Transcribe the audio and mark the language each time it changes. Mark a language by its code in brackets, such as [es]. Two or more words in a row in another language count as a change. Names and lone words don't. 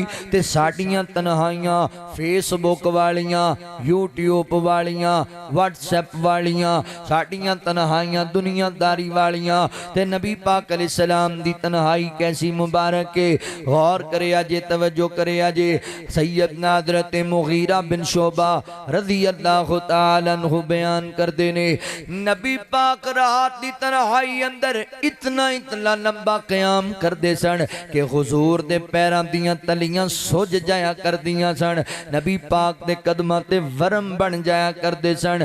[pa] تے ساڈیاں تنہائیاں فیس بک والیاں، یوٹیوب والیاں، واٹس ایپ والیاں، ساڈیاں تنہائیاں دنیاداری والیاں. تے نبی پاک علیہ السلام دی تنہائی کیسی مبارک ہے، غور کریا جے، توجہ کریا جے. سیدنا حضرت مغیرہ بن شعبہ [ar] رضي الله تعالى عنه [pa] بیان کردے نے، نبی پاک رات دی تنہائی اندر اتنا اتنا لمبا قیام کردے سن کہ حضور دے پیراں دیاں تلیاں سج جایا کردیاں سن، نبی پاک دے قدماں تے ورم بن جایا کردے سن.